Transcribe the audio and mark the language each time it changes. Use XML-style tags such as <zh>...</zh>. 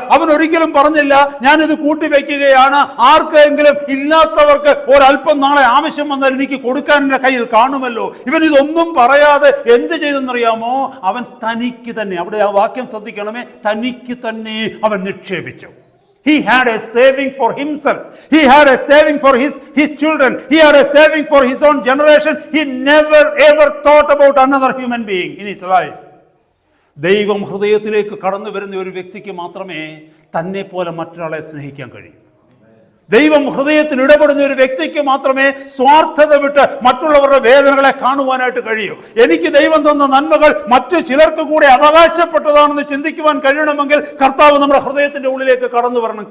<ml>അവൻ ഒരിക്കലും പറഞ്ഞില്ല, ഞാനിത് കൂട്ടിവെക്കുകയാണ്, ആർക്കെങ്കിലും ഇല്ലാത്തവർക്ക് ഒരല്പം നാളെ ആവശ്യം വന്നാൽ എനിക്ക് കൊടുക്കാൻ എൻ്റെ കയ്യിൽ കാണുമല്ലോ. ഇവൻ ഇതൊന്നും പറയാതെ എന്ത് ചെയ്തെന്നറിയാമോ? അവൻ തനിക്ക് തന്നെ, അവിടെ ആ വാക്യം ശ്രദ്ധിക്കണമേ, തനിക്ക് തന്നെ അവൻ നിക്ഷേപിച്ചു.</ml> <en>He had a saving for himself. He had a saving for his children. He had a saving for his own generation. He never ever thought about another human being in his life.</en> <ml>ദൈവം ഹൃദയത്തിലേക്ക് കടന്നു വരുന്ന ഒരു വ്യക്തിക്ക് മാത്രമേ തന്നെ പോലെ മറ്റൊരാളെ സ്നേഹിക്കാൻ കഴിയൂ. ദൈവം ഹൃദയത്തിൽ ഇടപെടുന്ന ഒരു വ്യക്തിക്ക് മാത്രമേ സ്വാർത്ഥത വിട്ട് മറ്റുള്ളവരുടെ വേദനകളെ കാണുവാനായിട്ട് കഴിയൂ. എനിക്ക് ദൈവം തന്ന നന്മകൾ മറ്റു ചിലർക്ക് കൂടെ അവകാശപ്പെട്ടതാണെന്ന് ചിന്തിക്കുവാൻ കഴിയണമെങ്കിൽ കർത്താവ് നമ്മുടെ ഹൃദയത്തിന്റെ ഉള്ളിലേക്ക് കടന്നു വരണം.</ml>